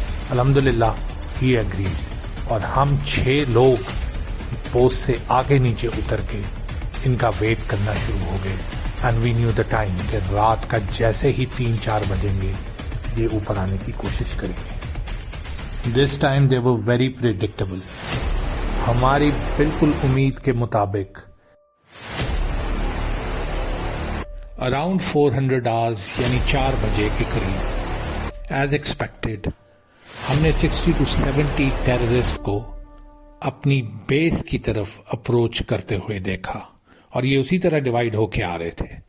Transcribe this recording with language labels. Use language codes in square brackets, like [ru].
[ur] الحمدللہ ہی ایگریڈ, اور ہم 6 لوگ پوسٹ سے آگے نیچے اتر کے ان کا ویٹ کرنا شروع ہو گئے. [en] and we knew the time [ur] کہ رات کا جیسے ہی 3-4 بجیں گے یہ اوپر آنے کی کوشش کریں گے. [en] This time they were very predictable. [ur] ہماری بالکل امید کے مطابق اراؤنڈ 400 hours یعنی 4 بجے کے قریب [en] as expected [ur] ہم نے 60 to 70 ٹیررسٹ کو اپنی بیس کی طرف اپروچ کرتے ہوئے دیکھا, اور یہ اسی طرح ڈیوائیڈ ہو کے آ رہے تھے.